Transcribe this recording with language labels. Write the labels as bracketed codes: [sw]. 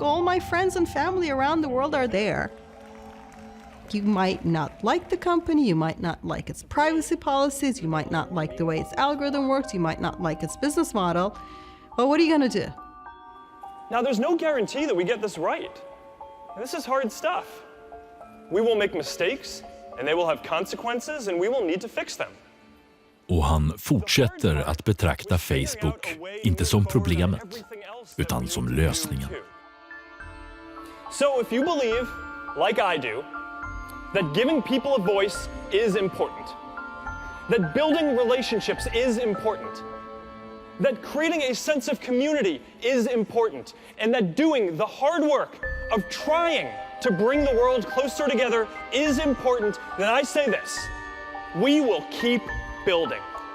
[en] All my friends and family around the world are there. You might not like the company, you might not like its privacy policies, you might not like the way its algorithm works, you might not like its business model. But what are you gonna do? Now, there's no guarantee that we get this right. This is hard stuff. We will make mistakes, and they will have consequences, and we will need to fix them. [sv] Och han fortsätter att betrakta Facebook inte som problemet, utan som lösningen. [en] So if you believe, like I do, that giving people a voice is important, that building relationships is important, that creating a sense of community is important, and that doing the hard work of trying to bring the world closer together is important, then I say this: we will keep building.